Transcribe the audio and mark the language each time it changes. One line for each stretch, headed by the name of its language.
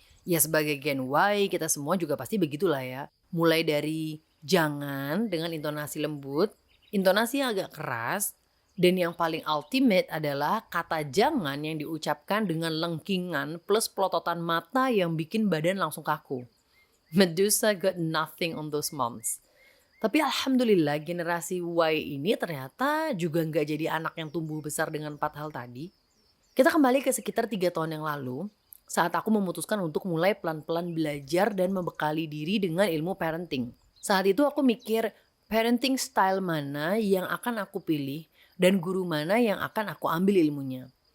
Indonesian: Ya sebagai Gen Y kita semua juga pasti begitulah ya. Mulai dari jangan dengan intonasi lembut, intonasi yang agak keras, dan yang paling ultimate adalah kata jangan yang diucapkan dengan lengkingan plus pelototan mata yang bikin badan langsung kaku.
English: Medusa got nothing on those moms.
Indonesian: Tapi alhamdulillah generasi Y ini ternyata juga nggak jadi anak yang tumbuh besar dengan 4 hal tadi. Kita kembali ke sekitar 3 tahun yang lalu, saat aku memutuskan untuk mulai pelan-pelan belajar dan membekali diri dengan ilmu parenting. Saat itu aku mikir parenting style mana yang akan aku pilih dan guru mana yang akan aku ambil ilmunya.